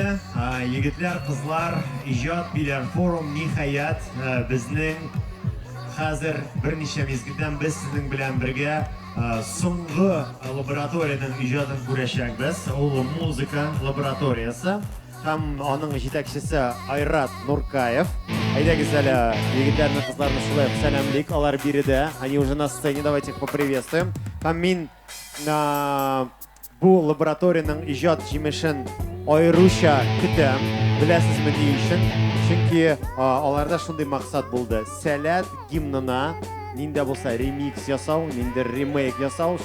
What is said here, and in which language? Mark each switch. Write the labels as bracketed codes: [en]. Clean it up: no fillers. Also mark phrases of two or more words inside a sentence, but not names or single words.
[tt] егетләр, кызлар, иҗат биләр форум ниһаять безнең хәзер берничә мизгелдән без сезнең белән бергә соңгы лабораторияның иҗатын күрәчәкбез. Ул музыка лабораториясы һәм аның җитәкчесе Айрат Нуркаев. Әйдәгез әле егетләрне, кызларны шулай сәламлик. Алар биредә, [ru] они уже на сцене, давайте их поприветствуем. [tt] Һәм мин бу лабораторияның иҗат җимешен аеруча көтәм. Беләсезме ни өчен? Чөнки аларда шундый максат булды. Сәләт гимнына нинди булса ремикс ясау, нинди ремейк ясау.